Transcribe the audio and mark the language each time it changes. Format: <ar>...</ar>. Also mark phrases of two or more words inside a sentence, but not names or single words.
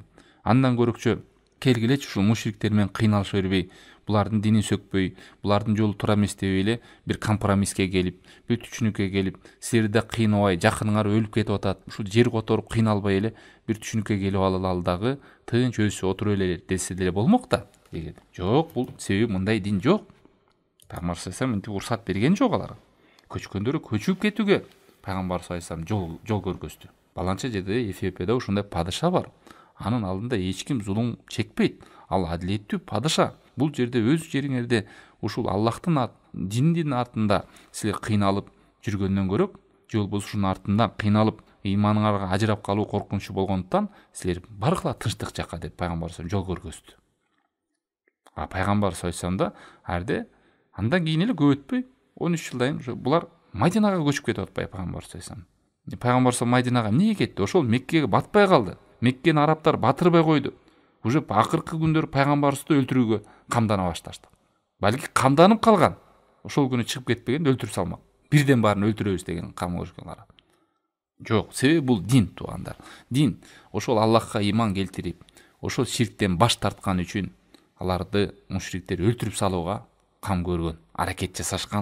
<ky>Андан көрөкчө келгилечи ушул мушриктер менен кыйналыша бербей, булардын динин сөкпөй, булардын жолу туура эмес деп эле бир компромисске келип, бир түшүнүккө келип, силерди кыйнабай, жакыныңар өлүп кетип атат, ушул жер которуп кыйналбай эле бир түшүнүккө келип алалы дагы тынч өзү отуруп эле десе деле болмок да. Жок, бул себеби мындай дин жок. Пайгамбар</ky> <ar>صلى الله عليه وسلم</ar> <ky>уруксат берген жок аларга. Көчкөндөрү көчүп кетүүгө пайгамбар</ky> <ar>صلى الله عليه وسلم</ar> <ky>жол көргөздү. Баланча жерде Эфиопияда ушундай падыша бар. Анын алдында эч ким зулум чекпейт. Ал адилеттүү падыша. Бул жерде өз жериңерде ушул Аллахтын диндин артында силер кыйналып жүргөндөн көрөк, же болбосо ушунун артында кыйналып ыйманыңарга ажырап калуу коркунучу болгондуктан силер баргыла тынчтык жакка деп пайгамбар</ky> <ar>صلى الله عليه وسلم</ar> <ky>жол көргөздү. Пайгамбар</ky> <ar>صلى الله عليه وسلم</ar> <ky>да арде андан кийин эле көп өтпөй 13 жылдан кийин булар Мадинага көчүп кетип атпайбы пайгамбар</ky> <ar>صلى الله عليه وسلم.</ar> <ky>Пайгамбар</ky> <ar>صلى الله عليه وسلم</ar> <ky>Мадинага эмнеге кетти? Ошол Меккеге батпай калды. Меккени арабтар батырбай койду. Уже акыркы күндөр пайгамбарыбызды өлтүрүүгө камдана башташты. Балки камданып калган. Ошол күнү чыгып кетпеген, өлтүрүп салмак. Бирден баарын өлтүрөбүз деген кам көрүшкөн араб. Жок, себеби бул дин, туугандар. Дин ошол Аллахка ыйман келтирип, ошол ширктен баш тарткан үчүн аларды мушриктер өлтүрүп салууга кам көргөн, аракет жасашкан.</ky>